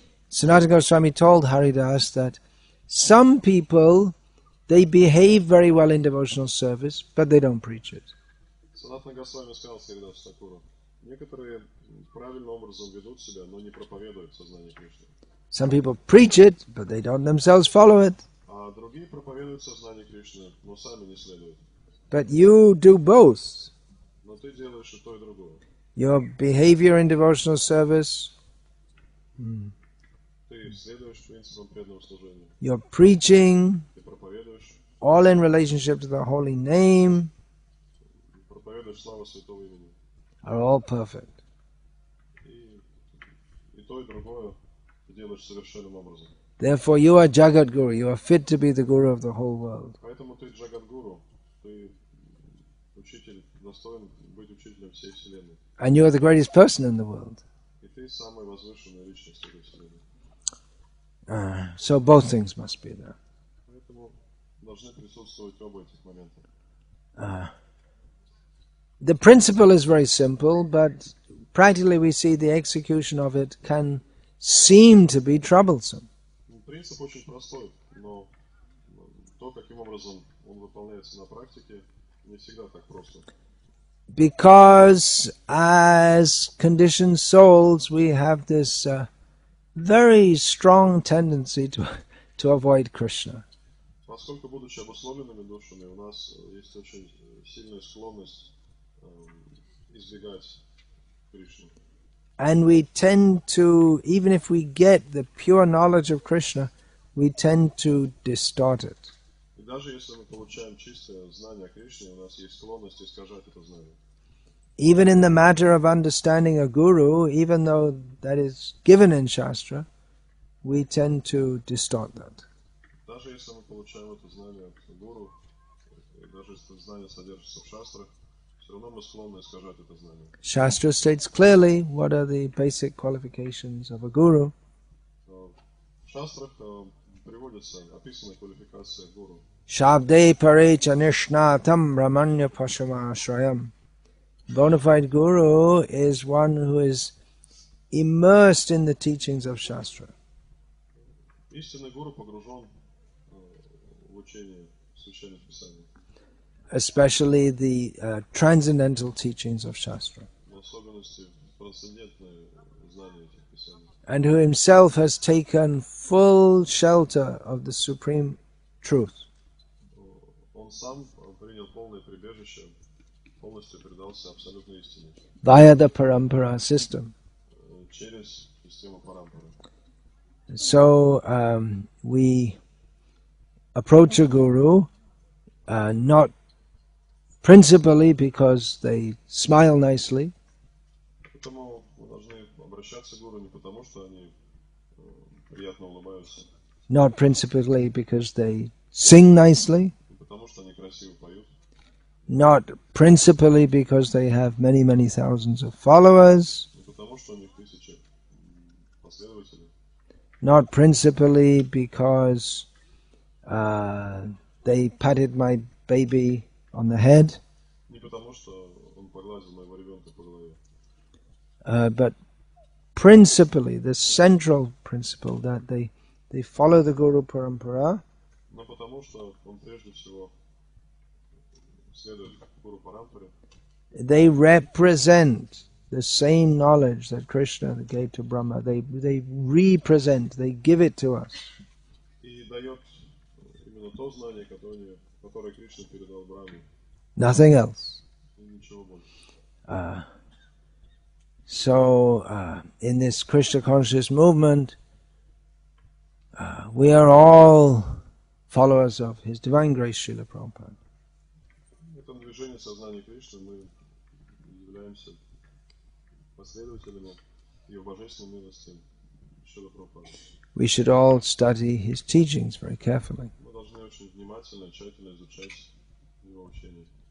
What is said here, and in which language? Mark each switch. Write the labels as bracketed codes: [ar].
[en] Sanatana Goswami told Haridas that some people, they behave very well in devotional service, but they don't preach it. [ru] Санатана Госвами сказал Харидасу Такуру, некоторые правильным образом ведут себя, но не проповедуют сознание Кришны. [en] Some people preach it, but they don't themselves follow it. [ru] А другие проповедуют сознание Кришны, но сами не следуют. [en] But you do both. [ru] Но ты делаешь и то, и другое. [en] Your behavior in devotional service, [ru] Ты следуешь принципам преданного служения. [en] your preaching, [ru] Ты проповедуешь, [en] all in relationship to the holy name, [ru] проповедуешь славу святого имени. [en] are all perfect. [ru] И то, и другое ты делаешь совершенным образом. [en] Therefore you are Jagat Guru, you are fit to be the Guru of the whole world. [ru] Поэтому ты Джагадгуру, ты учитель, достоин быть учителем всей Вселенной. [en] And you are the greatest person in the world. [ru] И ты самая возвышенная личность этой Вселенной. [en] So both things must be there. [ru] Поэтому должны присутствовать оба этих момента. [en] The principle is very simple, but practically we see the execution of it can seem to be troublesome. [ru] Принцип очень простой, но то, каким образом он выполняется на практике, не всегда так просто. [en] Because as conditioned souls, we have this very strong tendency to avoid Krishna. [ru] Поскольку, будучи обусловленными душами, у нас есть очень сильная склонность избегать Кришны. [en] And we tend to, even if we get the pure knowledge of Krishna, we tend to distort it. [ru] И даже если мы получаем чистое знание о Кришне, у нас есть склонность искажать это знание. [en] Even in the matter of understanding a guru, even though that is given in Shastra, we tend to distort that. [ru] Даже если мы получаем это знание от гуру, и даже если это знание содержится в шастрах, все равно мы склонны искажать это знание. [en] Shastra states clearly what are the basic qualifications of a guru. [ru] В шастрах приводится описана квалификация гуру. [sa] Shabde pare chanishnatam ramanya pashamashrayam. [en] Bona fide guru is one who is immersed in the teachings of Shastra. [ru] Истинный гуру погружен в учение священных писаний. [en] Especially the transcendental teachings of Shastra. [ru] В особенности трансцендентные знания этих писаний. [en] And who himself has taken full shelter of the supreme truth. [ru] Он сам принял полное прибежище, полностью предался абсолютной истине. [en] Via the Parampara system. [ru] Через систему Парампара. [en] So we approach a guru not principally because they smile nicely, [ru] Поэтому мы должны обращаться к гуру не потому, что они приятно улыбаются, [en] not principally because they sing nicely, [ru] не потому, что они красиво поют, [en] not principally because they have many, many thousands of followers, [ru] не потому, что у них тысячи последователей, [en] not principally because they patted my baby on the head, [ru] не потому, что он погладил моего ребенка по голове, [en] but principally, the central principle that they follow the Guru Parampara, [ru] но потому, что он прежде всего следует гуру Парампаре. [en] they represent the same knowledge that Krishna gave to Brahma. They represent, they give it to us. [ru] И дает именно то знание, которое Кришна передал Брахме. [en] Nothing else. [ru] И ничего больше. [en] So, in this Krishna conscious movement, we are all followers of His Divine Grace, Srila Prabhupada. [ru] В этом движении сознания Кришны мы являемся последователями Его божественной милости Шрила Прабхупады. [en] We should all study His teachings very carefully. [ru] Мы должны очень внимательно, тщательно изучать Его учение.